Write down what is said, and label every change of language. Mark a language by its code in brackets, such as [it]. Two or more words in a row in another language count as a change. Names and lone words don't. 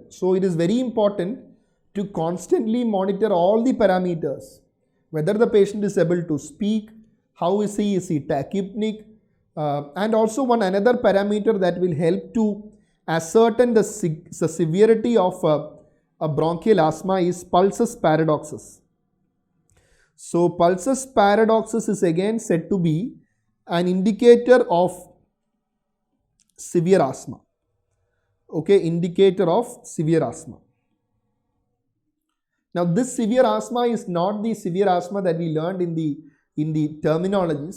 [en] So it is very important to constantly monitor all the parameters, whether the patient is able to speak, how is he tachypnic, and also another parameter that will help to ascertain the severity of a bronchial asthma is pulsus paradoxus. So pulsus paradoxus is again said to be an indicator of severe asthma. Okay, indicator of severe asthma. Now this severe asthma is not the severe asthma that we learned in the terminologies.